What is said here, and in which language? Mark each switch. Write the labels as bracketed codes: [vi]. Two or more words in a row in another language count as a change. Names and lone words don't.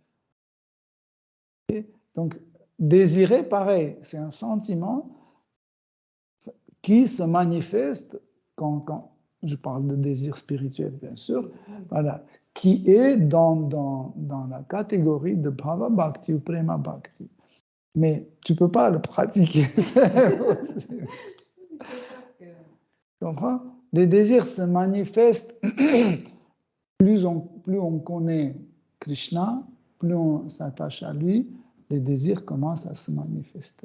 [fr] Donc, désirer, pareil, c'est un sentiment qui se manifeste quand je parle de désir spirituel, bien sûr, voilà, qui est dans la catégorie de [sa] bhava bhakti [fr] ou [sa] prema bhakti. [fr] Mais tu ne peux pas le pratiquer. Tu comprends? Les désirs se manifestent, plus on connaît Krishna, plus on s'attache à lui, les désirs commencent à se manifester.